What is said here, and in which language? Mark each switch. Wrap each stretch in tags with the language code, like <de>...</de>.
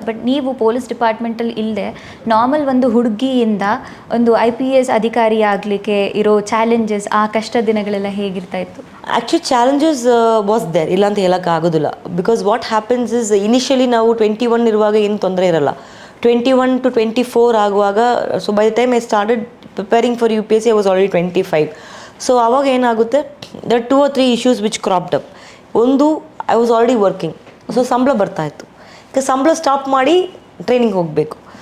<kn>But ನೀವು police ಡಿಪಾರ್ಟ್ಮೆಂಟಲ್ಲಿ ಇಲ್ಲದೆ normal ಒಂದು ಹುಡುಗಿಯಿಂದ ಒಂದು IPS ಅಧಿಕಾರಿ ಆಗಲಿಕ್ಕೆ ಇರೋ ಚಾಲೆಂಜಸ್, ಆ ಕಷ್ಟ ದಿನಗಳೆಲ್ಲ ಹೇಗಿರ್ತಾ ಇತ್ತು?</kn> <en>actually challenges was there,</en> <kn>ಇಲ್ಲ ಅಂತ ಹೇಳೋಕ್ಕಾಗೋದಿಲ್ಲ.</kn> <en>because what happens is,</en> <kn>initially ನಾವು 21 ಇರುವಾಗ ಏನು ತೊಂದರೆ ಇರಲ್ಲ.</kn> <en>21 to 24</en> <kn>ಆಗುವಾಗ,</kn> <en>So by the time I started preparing for UPSC I was already 25.</en> <kn>So ಆವಾಗ ಏನಾಗುತ್ತೆ,</kn> <en>There 2 or 3 issues which cropped up.</en> <kn>ಒಂದು,</kn> <en>I was already working,</en> <kn>so ಸಂಬಳ ಬರ್ತಾಯಿತ್ತು. ಈಗ ಸಂಬಳ ಸ್ಟಾಪ್ ಮಾಡಿ ಟ್ರೈನಿಂಗ್ ಹೋಗಬೇಕು.</kn>